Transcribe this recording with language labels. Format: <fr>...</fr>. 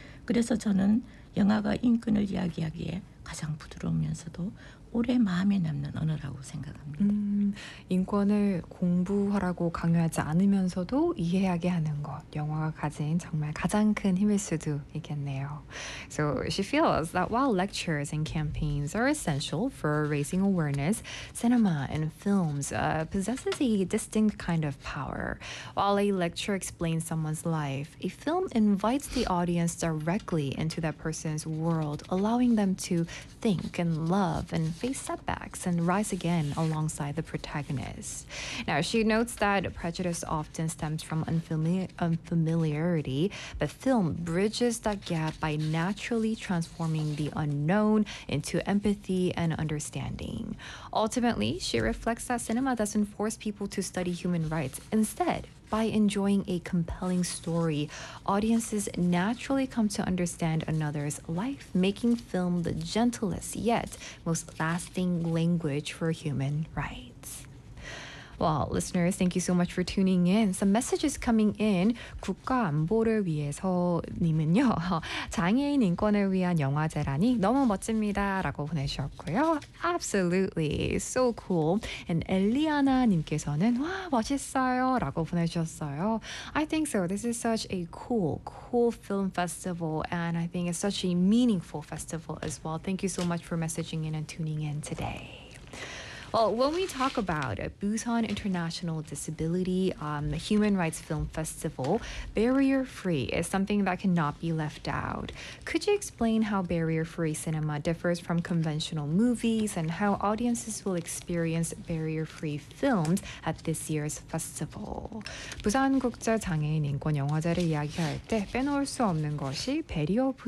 <ko>그래서 저는 영화가 인권을 이야기하기에 가장 부드러우면서도 오래 마음에 남는 언어라고 생각합니다. 인권을 공부하라고 강요하지 않으면서도 이해하게 하는 것, 영화가 가진 정말 가장 큰 힘일 수도 있겠네요.</ko> <en>So she feels that while lectures and campaigns are essential for raising awareness, cinema and films possesses a distinct kind of power. While a lecture explains someone's life, a film invites the audience directly into that person's world, allowing them to think and love and face setbacks and rise again alongside the protagonist. Now, she notes that prejudice often stems from unfamiliarity, but film bridges that gap by naturally transforming the unknown into empathy and understanding. Ultimately, she reflects that cinema doesn't force people to study human rights. Instead, by enjoying a compelling story, audiences naturally come to understand another's life, making film the gentlest yet most lasting language for human rights. Well, listeners, thank you so much for tuning in. Some messages coming in.</en> <ko>국가안보를 위해서님은요, 장애인 인권을 위한 영화제라니 너무 멋집니다라고 보내주셨고요.</ko> <en>Absolutely, so cool.</en> <ko>And 엘리아나님께서는 와 멋있어요라고 보내주셨어요.</ko> <en>I think so. This is such a cool film festival, and I think it's such a meaningful festival as well. Thank you so much for messaging in and tuning in today. Well, when we talk about Busan International Disability Human Rights Film Festival, barrier-free is something that cannot be left out. Could you explain how barrier-free cinema differs from conventional movies and how audiences will experience barrier-free films at this year's festival?</en> <ko>부산 국제 장애인 인권 영화제를 이야기할 때 빼놓을 수 없는 것이 배리어 프리.</ko>